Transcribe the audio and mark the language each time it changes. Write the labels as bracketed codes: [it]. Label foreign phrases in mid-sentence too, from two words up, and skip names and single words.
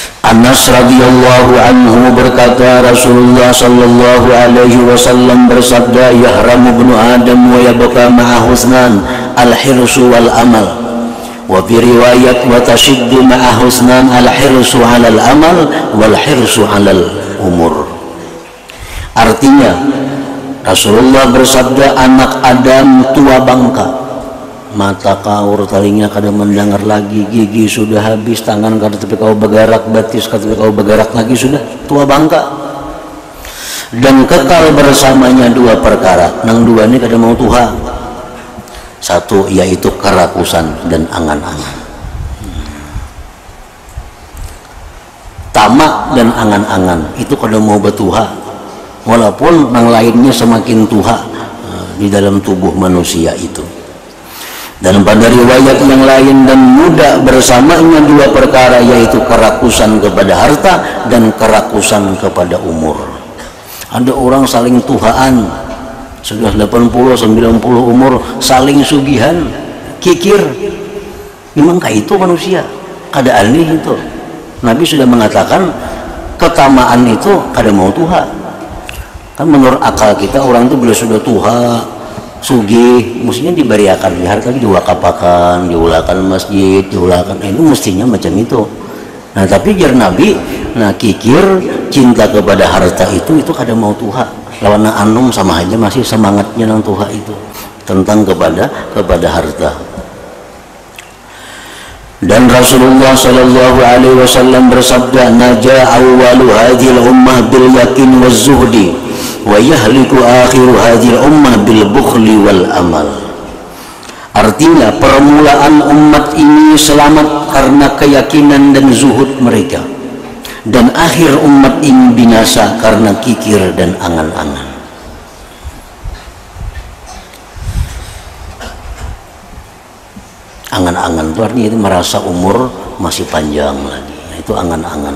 [id] Anas [ar] رضي الله عنه [id] berkata, Rasulullah [ar] صلى الله عليه وسلم [id] bersabda, [ar] يهرم ابن آدم ويبقى معه اثنتان الحرص والأمل. وفي رواية وتشتد معه اثنتان الحرص على المال والحرص على العمر. [id] Artinya Rasulullah bersabda, anak Adam tua bangka, mata kaur, telinga kada mendengar lagi, gigi sudah habis, tangan kada tapi kau bergerak, batis kada tapi kau bergerak lagi, sudah tua bangka. Dan kekal bersamanya dua perkara, [bjn] nang dua ini kada mau tuha. [id] Satu yaitu kerakusan dan angan-angan, tamak dan angan-angan itu [bjn] kada mau betuha, [id] walaupun nang lainnya semakin tuha di dalam tubuh manusia itu. Dan pada riwayat yang lain, dan muda bersamanya dua perkara, yaitu kerakusan kepada harta dan kerakusan kepada umur. [bjn] Ada orang saling tuhaan, sudah 80-90 umur, saling sugihan, kikir. Memangkah itu manusia? Kada aneh itu. [id] Nabi sudah mengatakan ketamaan itu kada mau tuha. Kan menurut akal kita, orang itu bila sudah tuha, sugih, mestinya diberiakan harta, diwakapakan, diulakan masjid, diulakan, itu mestinya macam itu. [bjn] Nah tapi jar Nabi, nah kikir cinta kepada harta itu kada mau tuha. Lawan anum sama aja, masih semangatnya nang tuha itu tentang kepada harta. [id] Dan Rasulullah [ar] صلى الله عليه وسلم bersabda, نجا أول هذه الأمة باليقين والزهد ويهلك آخر هذه الأمة بالبخل والأمل. [id] Artinya permulaan umat ini selamat karena keyakinan dan zuhud mereka, dan akhir umat ini binasa karena kikir dan angan-angan. Angan-angan itu artinya itu merasa umur masih panjang lagi, itu angan-angan.